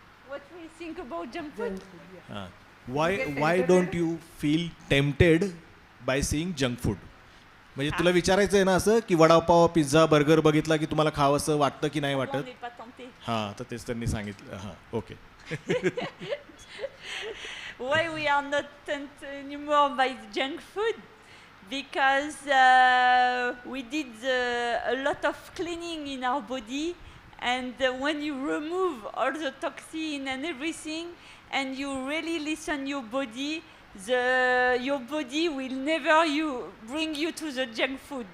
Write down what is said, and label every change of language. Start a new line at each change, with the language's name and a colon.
English: What we think about junk food? हां, why don't you feel tempted by seeing junk food?
Marathi: म्हणजे तुला विचारायचं आहे ना असं, की वडापाव, पिझ्झा, बर्गर बघितला की तुम्हाला खावंसं वाटतं की नाही वाटत? हां, तर तेच त्यांनी सांगितलं. हां, okay.
English: Why we are not tempted anymore by junk food? Because we did a lot of cleaning in our body, and when you remove all the toxin and everything, and you really listen your body, your body will never bring you to the junk food.